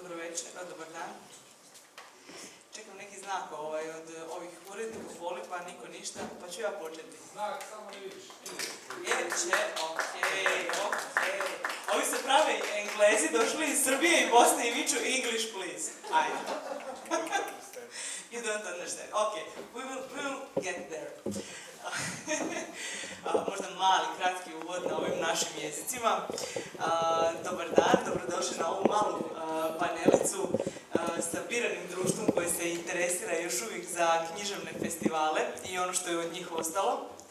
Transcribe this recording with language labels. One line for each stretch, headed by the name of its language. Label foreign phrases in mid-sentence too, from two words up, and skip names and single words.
Bosnian: večer, dobar dan. Čekam neki znak od ovih urednika polipa, niko ništa, pa ću ja početi. Znak, samo ne vidiš. Okej. Ovi se prave Englezi, došli iz Srbije i Bosne i viču
English: English, please. Ajde. You don't understand. Okay, we will get there.
Bosnian: Možda mali, kratki uvod na ovim našim jezicima. Dobar dan, dobrodošli na ovu malu panelicu sa biranim društvom koje se interesira još uvijek za književne festivale i ono što je od njih ostalo.